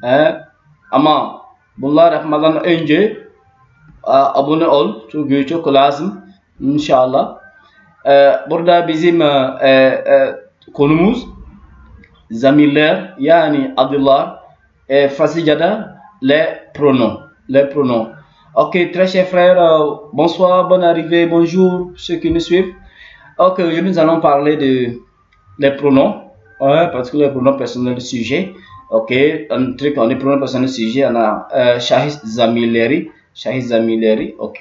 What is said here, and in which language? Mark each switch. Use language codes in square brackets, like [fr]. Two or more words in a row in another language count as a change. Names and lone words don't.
[tr] Ama bunlar yapmadan önce abone ol. Çünkü çok lazım inşallah. Burada bizim konumuz zamirler yani adlar. [fr] Fransızca'da les pronoms. Les pronoms. Ok, très chers frères, bonsoir, bonne arrivée, bonjour, ceux qui nous suivent. Ok, aujourd'hui nous allons parler des pronoms, parce que les pronoms personnels du sujet. Ok, un truc, on est pronoms personnels du sujet, on a [tr] Shahis Zamilleri, [fr] ok.